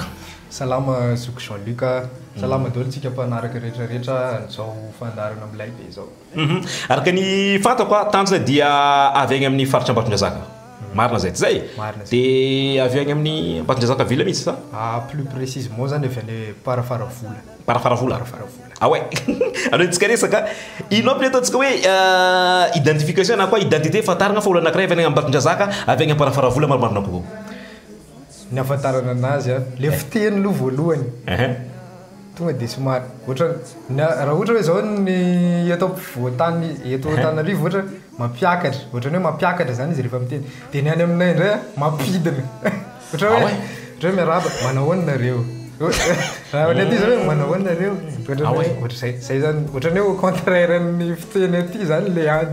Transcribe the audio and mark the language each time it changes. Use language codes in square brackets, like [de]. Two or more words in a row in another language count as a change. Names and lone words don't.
[mg] salama soko Jean-Luc salama daholo tsika mpanaraka rehetrarehetra zao fandarana amilay be zao araka ny fantako tanjona dia avy agny amin'ny faritra Ambatondrazaka marina zay ty zay dia avy agny amin'ny Ambatondrazaka vila mihitsy sa [fr] plus précisement [mg] zany avy any Parafaravola [fr] ah ouais alors [mg] tsika resaka ino aby ataontsika hoe identification na koa identité fataragna fa olo anankiray avy agny Ambatondrazaka avy agny Parafaravola marimarina kokoa ny afantarana anazy le fiteny aloha voalohany tonga de somary ohatra raha ohatra hoe zao ny eto voatany eto Antananarivo ohatra mampiakatra ohatra hoe mampiakatra zany izy rehefa miteny de ny any aminay indray mampidina ohatra hoe miaraba manao nareo raha ny aty zany hoe manao nareo ohatra zay zany ohatra ny hoe [fr] au contraire [mg] ny fiteny aty zany le any